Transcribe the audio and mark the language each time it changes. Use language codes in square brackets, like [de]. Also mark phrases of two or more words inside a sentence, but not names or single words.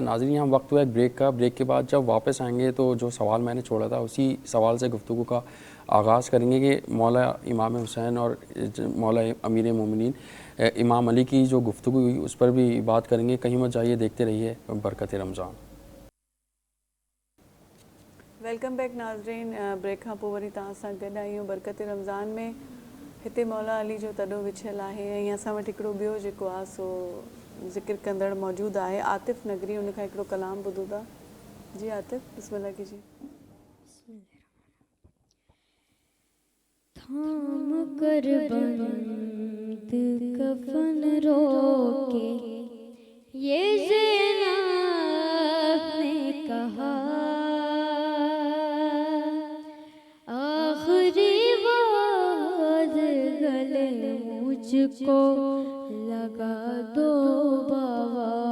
[ur] ناظرین یہاں وقت ہوا ایک بریک کا، بریک کے بعد جب واپس آئیں گے تو جو سوال میں نے چھوڑا تھا اسی سوال سے گفتگو کا آغاز کریں گے کہ مولا امام حسین اور مولا امیر مومنین امام علی کی جو گفتگو ہوئی اس پر بھی بات کریں گے۔ کہیں مت جائیے، دیکھتے رہیے برکت رمضان۔ [en] Welcome back [sd] नाज़रीन, ब्रेक खां पोइ वरी तव्हां सां गॾु आहियूं बरकत रमज़ान में। हिते मौला अली जो तॾो विछियल आहे ऐं असां वटि हिकिड़ो ॿियो जेको आहे सो ज़िक्र कंदड़ मौजूदु आहे, आतिफ़ नगरी, उन खां हिकिड़ो कलाम ॿुधूं था। [ur] جی عاطف، بسم اللہ کیجیے. تھام کر بند کفن روکے یہ زینب نے کہا, آخری بات گلے مجھ کو لگا دو بابا,